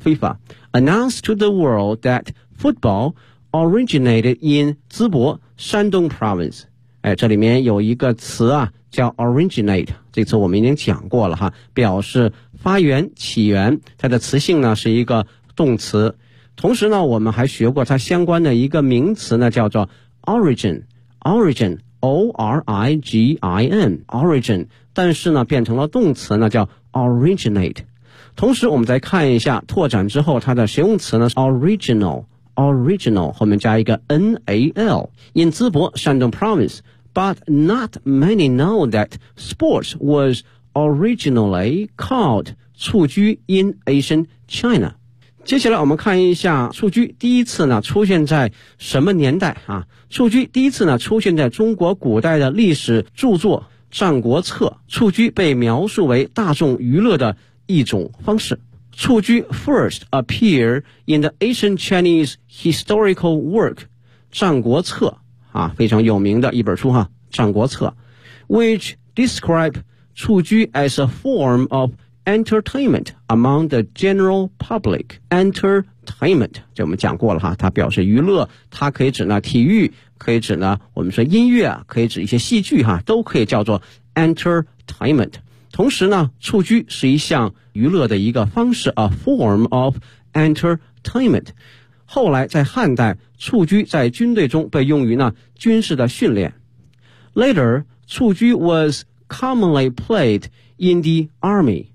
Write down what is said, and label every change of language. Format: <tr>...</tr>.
<en>FIFA announced to the world that football originated in 淄博 Shandong province。</en> <zh>哎，这里面有一个词啊叫 originate， 这次我们已经讲过了哈，表示发源、起源，它的词性呢是一个动词。同时呢我们还学过它相关的一个名词呢，叫做 origin，origin，O-R-I-G-I-N，origin， 但是呢变成了动词呢叫 originate。同时我们再看一下拓展之后它的形容词呢 original，original 后面加一个 N-A-L， in 淄博 Shandong province。</zh> <en>But not many know that sports was originally called 蹴鞠 in ancient China。</en> <zh>接下来我们看一下蹴鞠第一次呢出现在什么年代啊？蹴鞠第一次呢出现在中国古代的历史著作《战国策》，蹴鞠被描述为大众娱乐的一种方式。</zh> <en>蹴鞠 first appear in the ancient Chinese historical work 战国策啊，</en> <zh>非常有名的一本书哈，</zh> <en>战国策 which describe 蹴鞠 as a form of entertainment among the general public.</en> <zh>Entertainment 这我们讲过了哈，它表示娱乐，它可以指呢体育，可以指呢我们说音乐，可以指一些戏剧哈，都可以叫做 entertainment。同时呢，蹴鞠是一项娱乐的一个方式 ，</zh> <en>a form of entertainment。</en> <zh>后来在汉代，蹴鞠在军队中被用于呢军事的训练。</zh> <en>Later, 蹴鞠 was commonly played in the army。</en>